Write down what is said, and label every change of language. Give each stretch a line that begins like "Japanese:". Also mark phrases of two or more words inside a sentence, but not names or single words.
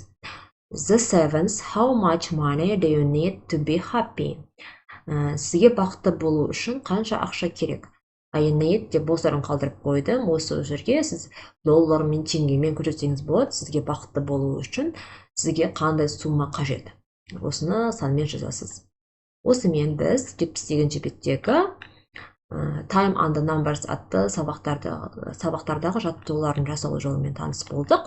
English: The seventh, how much money do you need to be happy?
Kazakh: Сізге бақытты болу үшін қанша ақша керек?
English: I need
Kazakh: деп бос орын қалдырып қойдым. Осы жерге сіз доллармен, теңгемен көрсетсеңіз болады. Сізге бақытты болу үшін сізге қандай сумма қажет? Осыны санмен жазасыз. Осымен біз 70-ші беттегі Time and the Numbers атты сабақтардағы жаттығулардың жасалу жолымен таныс болдық.